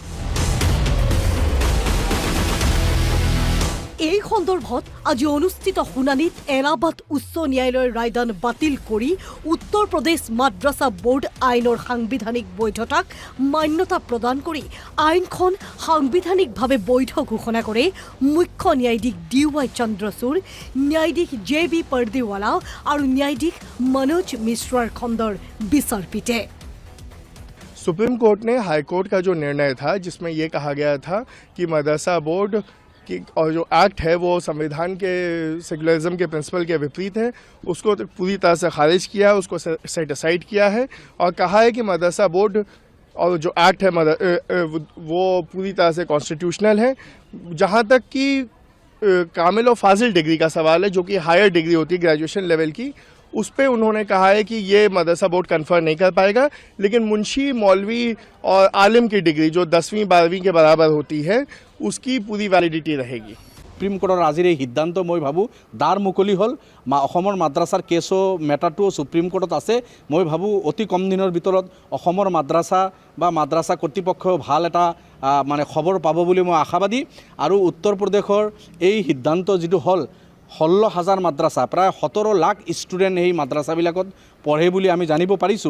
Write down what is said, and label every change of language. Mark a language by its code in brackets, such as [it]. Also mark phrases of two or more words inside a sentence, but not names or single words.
[as] এই সন্দৰ্ভত আজি অনুষ্ঠিত শুনানিত এলাহাবাদ উচ্চ ন্যায়ালয়ৰ ৰায়দান বাতিল কৰি উত্তৰ প্ৰদেশ মাদ্ৰাছা বোৰ্ড আইনৰ সাংবিধানিক বৈধতাক মান্যতা প্ৰদান কৰি আইনখন সাংবিধানিকভাৱে বৈধ ঘোষণা কৰে মুখ্য ন্যায়াধীশ DY চন্দ্ৰচূড়, ন্যায়াধীশ JB পৰ্দিৱালা আৰু ন্যায়াধীশ মনোজ মিশ্ৰাৰ খণ্ডৰ বিচাৰপীঠে। [hi] सुप्रीम कोर्ट ने हाई कोर्ट का जो निर्णय था जिसमें ये कहा गया था कि मदरसा बोर्ड की और जो एक्ट है वो संविधान के सेकुलरिज्म के प्रिंसिपल के विपरीत है, उसको पूरी तरह से खारिज किया है, उसको [en] set aside [hi] किया है और कहा है कि मदरसा बोर्ड और जो एक्ट है वो पूरी तरह से कॉन्स्टिट्यूशनल है। जहाँ तक कि कामिल और फाजिल डिग्री का सवाल है, जो कि [en] higher degree [hi] होती है [en] graduation level [hi] की, उस पर उन्होंने कहा है कि ये मदरसा बोर्ड कन्फर नहीं कर पाएगा, लेकिन मुंशी, मौलवी और आलिम की डिग्री जो 10वीं 12वीं के बराबर होती है उसकी पूरी वैलिडिटी रहेगी। [as] সুপ্ৰিম কোৰ্টৰ আজিৰ এই সিদ্ধান্ত মই ভাবোঁ দ্বাৰ মুকলি হ'ল। অসমৰ মাদ্ৰাছাৰ কেছো মেটাৰটো সুপ্ৰিম কোৰ্টত আছে। মই ভাবোঁ অতি কম দিনৰ ভিতৰত অসমৰ মাদ্ৰাছা বা মাদ্ৰাছা কৰ্তৃপক্ষই ভাল এটা মানে খবৰ পাব বুলি মই আশাবাদী। আৰু উত্তৰ প্ৰদেশৰ এই সিদ্ধান্ত যিটো হ'ল 16,000 মাদ্ৰাছা, প্ৰায় 17 লাখ ষ্টুডেণ্ট এই মাদ্ৰাছাবিলাকত পঢ়ে বুলি আমি জানিব পাৰিছোঁ।